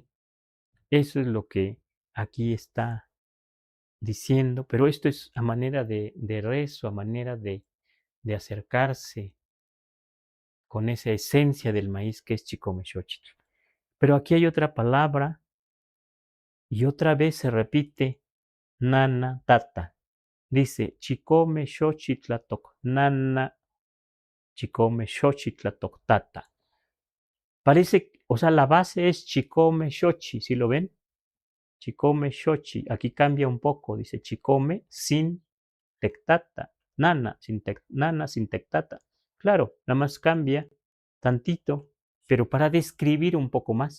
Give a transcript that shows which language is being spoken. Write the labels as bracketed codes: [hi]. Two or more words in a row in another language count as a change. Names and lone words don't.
[es] Eso es lo que aquí está diciendo, pero esto es a manera de rezo, a manera de acercarse con esa esencia del maíz que es Chicomexochitl. Pero aquí hay otra palabra y otra vez se repite nana tata. Dice Chicome xochitlatok nana, Chicome xochitlatok tata. Parece, o sea, la base es Chicome xochi, ¿sí lo ven? Chicome xochi. Aquí cambia un poco, dice Chicome sin tectata, nana sin tectata. Claro, nada más cambia tantito, pero para describir un poco más.